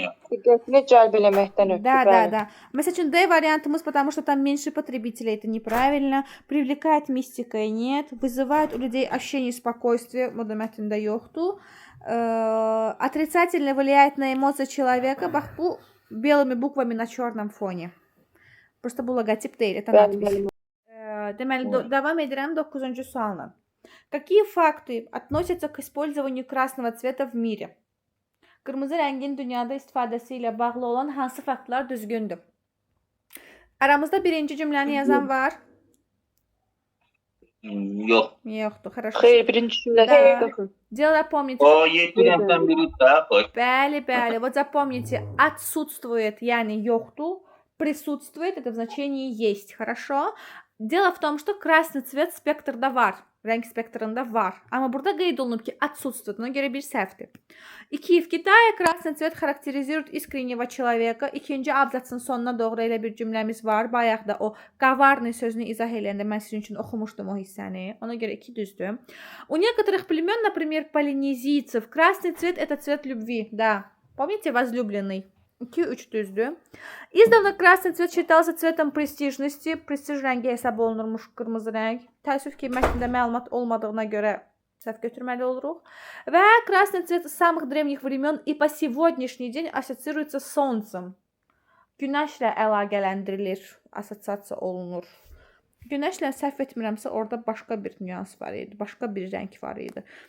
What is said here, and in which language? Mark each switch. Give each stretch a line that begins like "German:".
Azerbaijani: Diqqətini cəlb eləməkdən ötürü.
Russian: Да.
Azerbaijani: Məsəl üçün D вариантımız,
Russian: потому что там меньше потребителей, это неправильно. Привлекает мистикой, нет. Вызывает у людей ощущение спокойствия,
Azerbaijani: bu da mətndə yoxdur.
Russian: Отрицательно влияет на эмоции человека.
Azerbaijani: Bax, bu
Russian: белыми буквами на черном фоне.
Azerbaijani: Просто bu logotip deyil,
Russian: это надпись.
Azerbaijani: Deməli, davam edirəm 9-cu sualla.
Russian: Какие факты относятся к использованию красного цвета в мире?
Azerbaijani: Qırmızı rəngin dünyada istifadəsi ilə bağlı olan hansı faktlar düzgündür? Aramızda birinci cümləni yazan var? Yox. Yoxdur, хорошо. Xeyr, birinci cümlədə yoxdur.
Russian: Дело помните.
Azerbaijani: O 7-dən biri də. Bəli.
Russian: Вот запомните, отсутствует,
Azerbaijani: yəni yoxdur.
Russian: Присутствует, это в значении есть, хорошо? Дело в том, что красный цвет спектрда var.
Azerbaijani: Renk spektrında var. Ama burada qeyd olunub ki, отсутствует. Ona görə bir səhvdir. 2.
Russian: В Китае красный цвет характеризует искреннего человека.
Azerbaijani: İkinci abzatsın sonuna doğru elə bir cümləmiz var. Bayaq da o коварный sözünü izah eləyəndə mən sizin üçün oxumuşdum o hissəni. Ona görə 2 düzdür.
Russian: У некоторых племен, например, полинезийцев, красный цвет это цвет любви. Да. Помните, возлюбленный?
Azerbaijani: 2-3 düzdür.
Russian: İzdavna красный цвет считался цветом престижности.
Azerbaijani: Prestij rəngi hesab olunurmuş qırmızı rəng. Təəssüf ki, mətndə məlumat olmadığına görə səhv götürməli oluruq.
Russian: Və красный цвет с самых древних времен и по сегодняшний день ассоциируется с солнцем.
Azerbaijani: Günəşlə əlaqələndirilir, assosiasiya olunur. Günəşlə səhv etmirəmsə, orada başqa bir nüans var idi, başqa bir rəng var idi.